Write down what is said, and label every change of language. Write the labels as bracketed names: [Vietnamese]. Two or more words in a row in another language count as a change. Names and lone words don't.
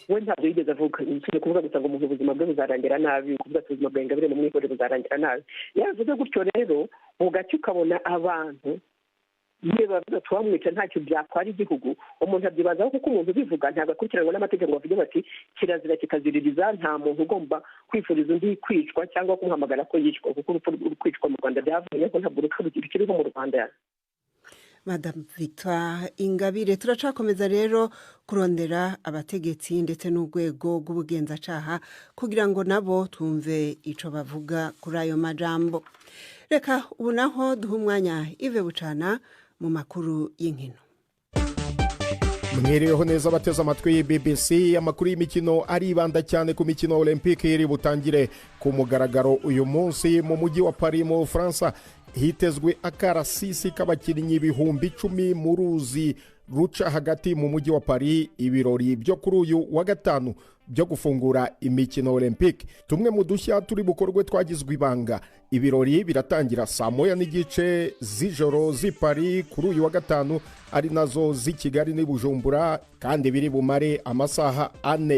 [Kinyarwanda] we ntabwo yigeze avuga ni kuvuga gusa ngo umuntu ubuzima bwe buzarangira nabi kuvuga ati ubuzima bwa Ingabire mu mwihore buzarangira nabi yavuze gutyo rero ugaca ukabona abantu niba twamwica ntacyo byatwara igihugu umuntu abyibazaho kuko umuntu ubivuga ntabwo akurikiranwa n'amategeko bavuga bati kirazira kikaziririza nta muntu ugomba kwifuriza undi kwicwa cyangwa kumuhamagara ko yicwa kuko urupfu kwicwa mu Rwanda byavuye ko ntabwo urupfu rukiriho mu Rwanda. [Rundi] Madame Victoire Ingabire turacakomeza rero kurondera abategetsi ndetse n'urwego rw'ubugenzacyaha kugira ngo nabo tumve ico bavuga kuri ayo majambo. Reka ubu naho duha umwanya Yves Bucana mu makuru y'inkino. [Kinyarwanda] Mwiriweho neza bateze amatwi BBC amakuru y'imikino aribanda cyane ku mikino Olympique iri butangire ku mugaragaro uyu munsi mu mujyi wa Paris mu Faransa hitezwe akarasisi k'abakinnyi ibihumbi 10 mu ruzi ruca hagati mu mujyi wa Paris ibirori byo kuri uyu wa gatanu byo gufungura imikino Olympique. Tumwe mu dushya turi bukorwe twagizwe ibanga. Ibirori biratangira saa 1:30 z'ijoro z'i Paris kuri uyu wa gatanu ari nazo z'i Kigali n'i Bujumbura kandi biri bumare amasaha 4.